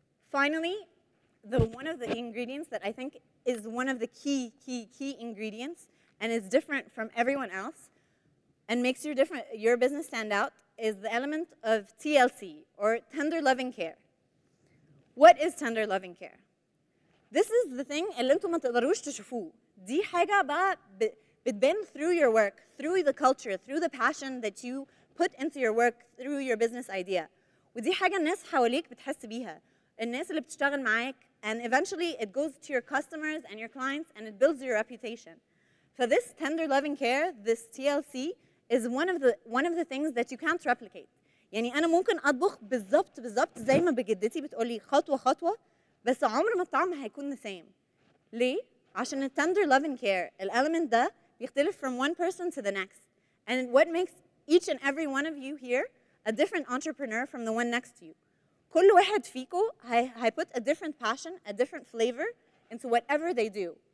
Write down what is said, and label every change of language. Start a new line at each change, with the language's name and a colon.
English: Finally, one of the ingredients that I think is one of the key ingredients and is different from everyone else and makes your business stand out is the element of TLC, or tender loving care. What is tender loving care? This is the thing
Arabic: اللي انتم ما تقدروش تشوفوه. دي حاجة بقى بتبان
English: through your work, through the culture, through the passion that you put into your work, through your business idea.
Arabic: ودي حاجة الناس حواليك بتحس بيها. الناس اللي بتشتغل معاك,
English: and eventually it goes to your customers and your clients and it builds your reputation. So this tender loving care, this TLC, is one of the things that you can't replicate.
Arabic: يعني أنا ممكن أطبخ بالظبط زي ما بجدتي بتقولي خطوة خطوة, بس عمر ما الطعم هيكون
English: the same.
Arabic: ليه؟ عشان ال
English: tender loving care, element
Arabic: ده بيختلف
English: from one person to the next. And what makes each and every one of you here a different entrepreneur from the one next to you.
Arabic: كل واحد فيكم
English: put a different passion, a different flavor into whatever they do.